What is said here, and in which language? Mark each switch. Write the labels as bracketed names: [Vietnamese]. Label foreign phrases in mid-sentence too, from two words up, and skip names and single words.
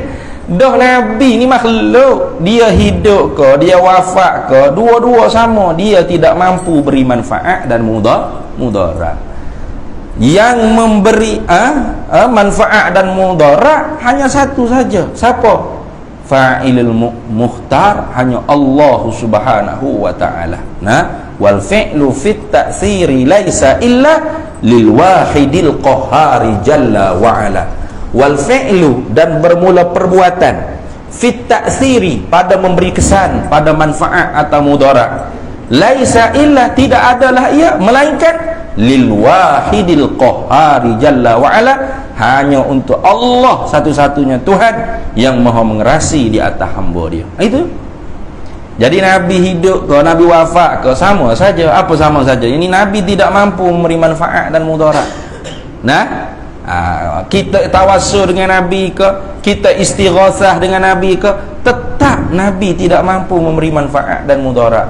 [Malay] Dah Nabi ni makhluk, dia hidup ke, dia wafat ke, dua-dua sama, dia tidak mampu beri manfaat dan mudarat. Yang memberi manfaat dan mudarat hanya satu saja. Siapa? [Arabic] فاعل المختار [Malay] hanya Allah [Arabic] سبحانه وتعالى. Nah, والفعل في التأثير ليس إلا للواحد القهار جل وعلا. والفعل, [Malay] dan bermula perbuatan, [Arabic] في التأثير, [Malay] pada memberi kesan, pada manfaat atau mudarat, [Arabic] ليس إلا, [Malay] tidak adalah ia melainkan [Arabic] للواحد القهار جل وعلا, [Malay] hanya untuk Allah satu-satunya Tuhan yang maha mengerasi di atas hamba dia. Itu. Jadi Nabi hidup ke, Nabi wafat ke, sama saja. Apa sama saja? Ini Nabi tidak mampu memberi manfaat dan mudarat. Nah, kita tawassul dengan Nabi ke, kita istighatsah dengan Nabi ke, tetap Nabi tidak mampu memberi manfaat dan mudarat.